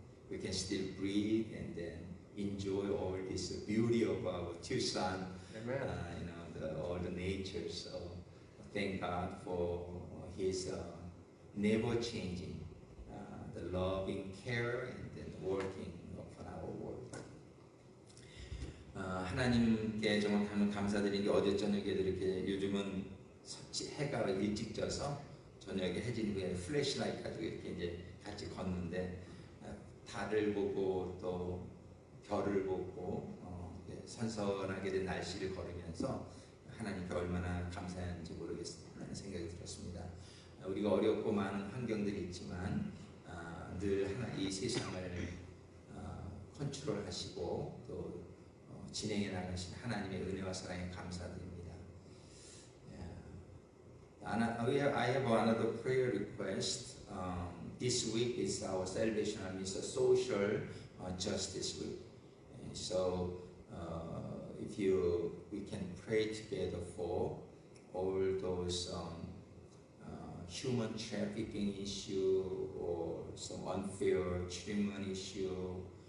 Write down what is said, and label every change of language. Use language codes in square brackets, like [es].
[en] We can still breathe and then enjoy all this beauty of our Tucson. Amen. All the nature. So thank God for His never changing, the loving care and then working upon our world. [ko] 하나님께 정말 감사드린 게 어제 저녁에 이렇게 요즘은 해가 일찍 져서 저녁에 해진 후에 플래시라이트 가지고 이렇게 이제 같이 걷는데 달을 보고 또 별을 보고 선선하게 된 날씨를 걸으면서 하나님께 얼마나 감사한지 모르겠다는 생각이 들었습니다. 우리가 어렵고 많은 환경들이 있지만 늘 이 세상을 컨트롤하시고 또 진행해 나가신 하나님의 은혜와 사랑에 감사드립니다. [en] I have another prayer request. This week is our Salvation Army, it's a social justice week. And so, if we can pray together for all those human trafficking issue or some unfair treatment issue.